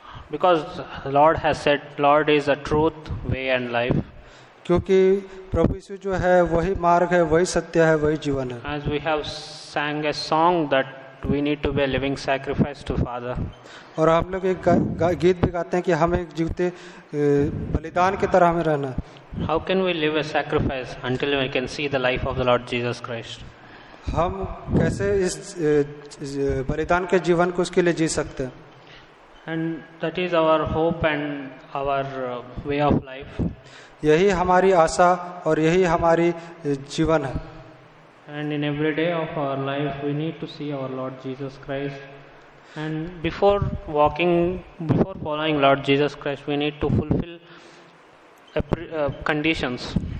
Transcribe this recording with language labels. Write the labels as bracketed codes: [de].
[en] because Lord has said, Lord is the truth, way and life. [hi] क्योंकि प्रभु यीशु जो है वही मार्ग है, वही सत्य है, वही जीवन है। [en] As we have sang a song that we need to be a living sacrifice to Father. [hi] और हम लोग एक गीत भी गाते हैं कि हमें एक जीवते बलिदान की तरह हमें रहना है। [en] How can we live a sacrifice until we can see the life of the Lord Jesus Christ? [hi] हम कैसे इस बलिदान के जीवन को उसके लिए जी सकते हैं? [en] And that is our hope and our way of life. [hi] यही हमारी आशा और यही हमारी जीवन है। [en] And in every day of our life we need to see our Lord Jesus Christ. And before following Lord Jesus Christ, we need to fulfill conditions.